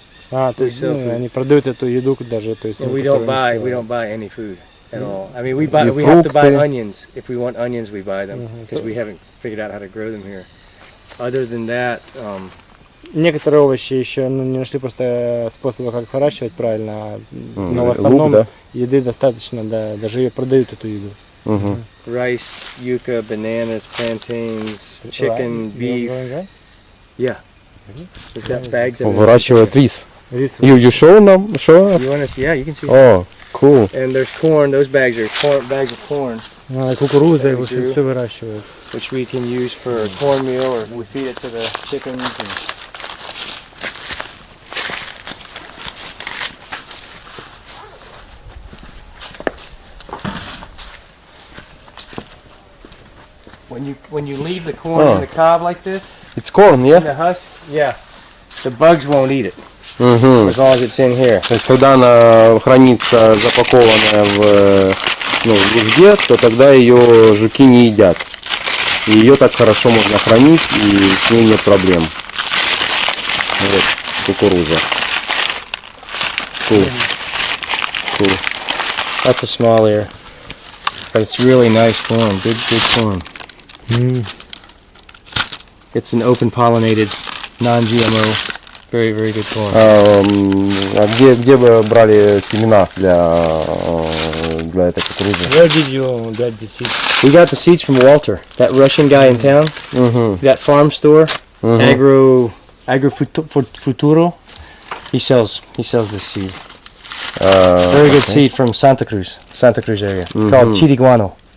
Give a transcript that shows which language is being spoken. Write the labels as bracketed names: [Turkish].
[Russian] То есть они продают эту еду даже, то есть... [English] We don't buy any food at all. I mean, we have to buy onions. If we want onions, we buy them, because we haven't figured out how to grow them here. Other than that... [Russian] Некоторые овощи еще не нашли просто способа, как выращивать правильно, но в основном еды достаточно, да, даже ее продают эту еду. [English] Rice, yucca, bananas, plantains, chicken, beef. Yeah. We've got bags of it. [Russian] Выращивают рис. [English] You show us? You want to? Yeah, you can see. Oh, cool. And there's corn. Those bags are bags of corn. [Russian] Кукуруза его все выращивают. [English] Which we can use for cornmeal, or we feed it to the chickens. When you leave the corn in the cob like this, It's corn, in yeah? the husk, yeah, the bugs won't eat it as long as it's in here. [Russian] То есть, когда она хранится запакованная в лужде, то тогда ее жуки не едят. И ее так хорошо можно хранить, и с ней нет проблем. Вот, кукуруза. Cool. [English] That's a small ear, but it's really nice corn, good corn. It's an open pollinated, non-GMO, very, very good corn. [Russian] А где вы брали семена для этой кукурузы? [English] Where did you get the seeds? We got the seeds from Walter, that Russian guy in town. That farm store, Agro Futuro. He sells this seed. Very good seed from Santa Cruz area. It's called Chiriguano.